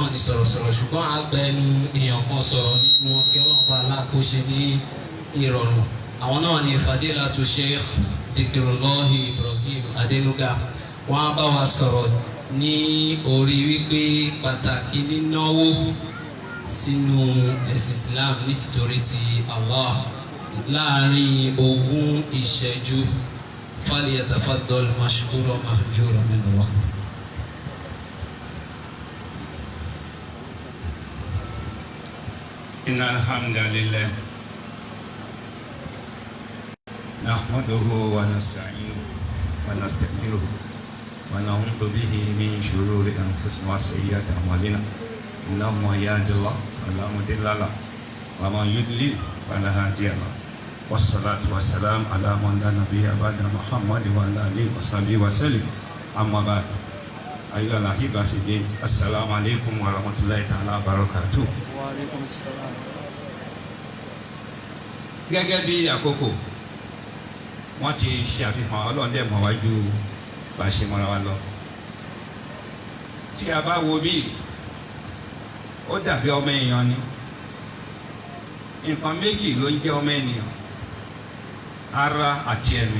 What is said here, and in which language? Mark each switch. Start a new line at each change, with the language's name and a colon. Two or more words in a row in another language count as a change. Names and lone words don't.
Yoruba: ní sọ̀rọ̀sọ̀rọ̀ ṣùgbọ́n àgbẹ̀ ẹnu èèyàn kan sọ̀rọ̀ nínú wọn kí Ọlọ́run bá aláàkóṣe ní ìrọ̀rùn àwọn náà ní Fadilatu Sheikh Dhikrullah Ibrahim Adenuga wọ́n á bá wa sọ̀rọ̀ ní orí wípé pàtàkì nínáwó sínú ẹ̀sìn Islam ní títorí ti Allah láàrin 20 ìṣẹ́jú
Arabic: فليتفضل مشكورا مأجورا من الله. إن الحمد لله نحمده ونستعينه ونستغفره ونعوذ به من شرور أنفسنا وسيئات أعمالنا إنه من يهد الله فلا مضل له ومن يضلل فلا هادي له والصلاة والسلام على من لا نبي بعد محمد وعلى آله وصحبه وسلم أما بعد أيها الأحبة في الدين السلام عليكم ورحمة الله تعالى وبركاته. وعليكم السلام.
Yoruba: gẹ́gẹ́ bí àkókò wọ́n ti ṣe àfihàn Ọlọ́run dẹ̀ mọ̀ wájú bá a ṣe mọ́ra wa lọ. tí a bá wo bí ó dàbí ọmọ èèyàn ni nǹkan méjì ló ń jẹ́ ọmọ ènìyàn ara àti ẹ̀mí.